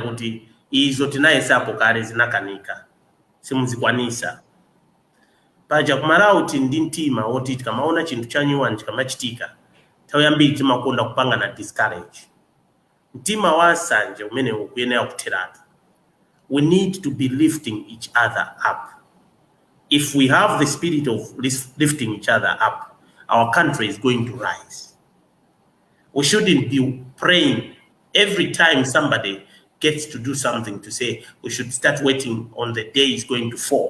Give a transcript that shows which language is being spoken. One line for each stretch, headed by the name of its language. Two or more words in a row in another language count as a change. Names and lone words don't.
Nyanja: kuti izo tinayesapo kale zinakanika simuzikwanisa paja kumalawi ndi mtima woti tikamaona chinthu chanyuwani chikamachitika nthawi yambiri timakonda kupanga na discourage mtima wa sanje umene ukuyenera kutheratu
English: we need to be lifting each other up if we have the spirit of lifting each other up our country is going to rise we shouldn't be praying every time somebody gets to do something to say we should start waiting on the day it's going to fall.